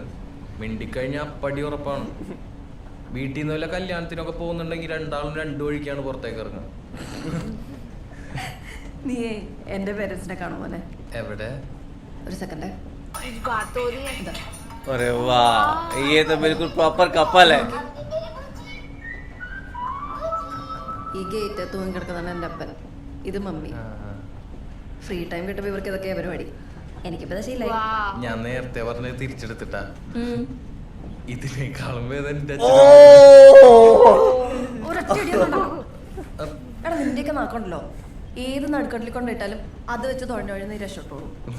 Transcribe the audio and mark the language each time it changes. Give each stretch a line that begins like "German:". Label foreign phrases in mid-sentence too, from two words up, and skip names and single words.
Malayalam: മിണ്ടിക്കഴിഞ്ഞാൽ അപ്പടി ഉറപ്പാണ്. വീട്ടിൽ നിന്ന് വല്ല കല്യാണത്തിനൊക്കെ പോകുന്നുണ്ടെങ്കിൽ രണ്ടാളും രണ്ടു വഴിക്കാണ് പുറത്തേക്ക് ഇറങ്ങുന്നത്. നീയേ എന്റെ പേരൻസിനെ കാണുമോനെ? എവിടെ? ഒരു സെക്കൻഡ്.
Hindi: कुछ बात हो रही है. अरे वाह, ये तो बिल्कुल
English: proper couple
Hindi: है.
Malayalam: ഈ ഗേറ്റ് തൂങ്ങിക്കിടക്കുന്നതാണ് എൻ്റെ അപ്പൻ. ഇത് മമ്മി.
English: free time
Malayalam: കിട്ടുമ്പോൾ ഇവർക്ക് ഇതൊക്കെ പരിപാടി. എനിക്കിപ്പോ ശീലായി.
Hindi: वाह.
Malayalam: ഞാൻ നേരത്തെ പറഞ്ഞത് തിരിച്ചെടുത്തിട്ടാ. ഇതിനേക്കാളും വേദന എന്റെ എടാ നിന്റെയൊക്കെ നാക്കണ്ടല്ലോ, ഏത് നടുക്കട്ടിൽ കൊണ്ടിട്ടാലും അത് വെച്ച് തുഴഞ്ഞൊഴിഞ്ഞ് നീ രക്ഷപ്പെട്ടോളൂ.